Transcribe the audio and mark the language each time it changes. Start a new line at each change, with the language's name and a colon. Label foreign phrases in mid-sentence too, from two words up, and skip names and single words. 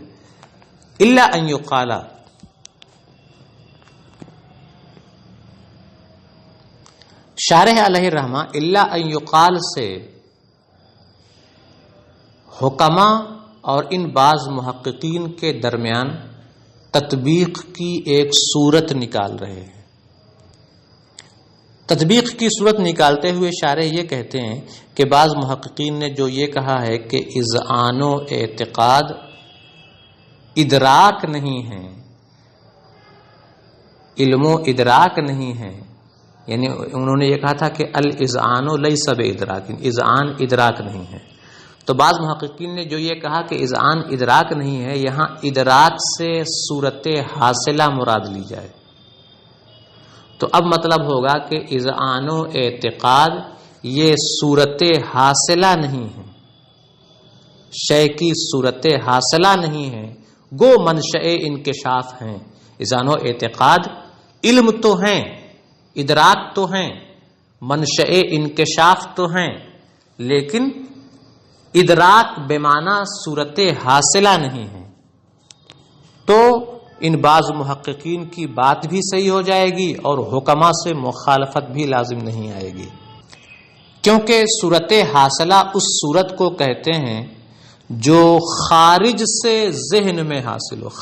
Arabic: الا ان یقال،
Urdu: شارح علیہ الرحمہ
Arabic: الا ان یقال
Urdu: سے حکما اور ان بعض محققین کے درمیان تطبیق کی ایک صورت نکال رہے ہیں. تطبیق کی صورت نکالتے ہوئے شارح یہ کہتے ہیں کہ بعض محققین نے جو یہ کہا ہے کہ اذعان و اعتقاد ادراک نہیں ہے، علم و ادراک نہیں ہے، یعنی انہوں نے یہ کہا تھا کہ
Arabic: الاذعان لیس بادراک،
Urdu: اذعان ادراک نہیں ہے، تو بعض محققین نے جو یہ کہا کہ اذعان ادراک نہیں ہے، یہاں ادراک سے صورت حاصلہ مراد لی جائے، تو اب مطلب ہوگا کہ اذعان و اعتقاد یہ صورت حاصلہ نہیں ہے، شے کی صورت حاصلہ نہیں ہے، گو منشأ انکشاف ہیں۔ اذعان و اعتقاد علم تو ہیں، ادراک تو ہیں، منشأ انکشاف تو ہیں، لیکن ادراک بمعنی صورت حاصلہ نہیں ہے، تو ان بعض محققین کی بات بھی صحیح ہو جائے گی اور حکما سے مخالفت بھی لازم نہیں آئے گی، کیونکہ صورت حاصلہ اس صورت کو کہتے ہیں جو خارج سے ذہن میں حاصل ہو۔